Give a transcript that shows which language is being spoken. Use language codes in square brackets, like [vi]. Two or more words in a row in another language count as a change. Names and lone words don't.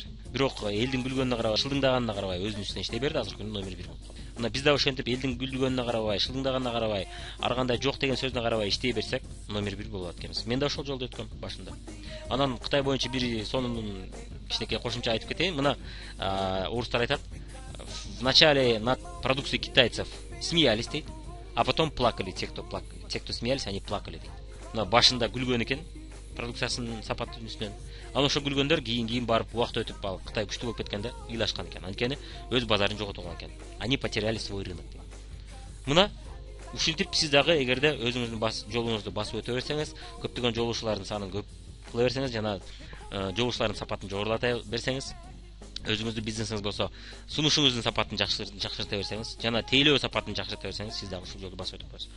[ky] Бирок элдин күлгөнүнө карабай, шылдыңдаганына карабай өзүнүн үстүнөн иштей берди, азыр күндө номер 1 болуп калды. Мына биз да ошентип элдин күлгөнүнө карабай, шылдыңдаганына карабай, ар кандай жок деген сөзүнө карабай иштей берсек, номер 1 болот экенбиз. Мен да ошол жолду өткөм башында. Анан Кытай боюнча бир сонун кичинекей кошумча айтып кетейин. Мына орустар айтат: [ru] в начале над продукцией китайцев смеялись, дейт, а потом плакали. Те, кто смеялись, они плакали, [ky] дейт. Мына башында күлгөн экен продукциясынын сапаттын үстүнөн. Анан ошо күлгөндөр кийин барып убакыт өтүп алып Кытай күчтүү болуп кеткенде ыйлашкан экен. Анткени өз базарын жоготуп алган экен. [ru] Они потеряли свой рынок. [ky] Мына ушинтип сиз дагы эгерде өзүңүздүн жолуңузду басып өтө берсеңиз, көптөгөн жолуучулардын санын көп кыла берсеңиз жана жолуучулардын сапатын жогорулата берсеңиз, өзүңүздүн бизнесиңиз болсо, сунушуңуздун сапатын жакшырта берсеңиз, жана тейлөө сапатын жакшырта берсеңиз, сиз дагы ушул жолду басып өтүп коесуз.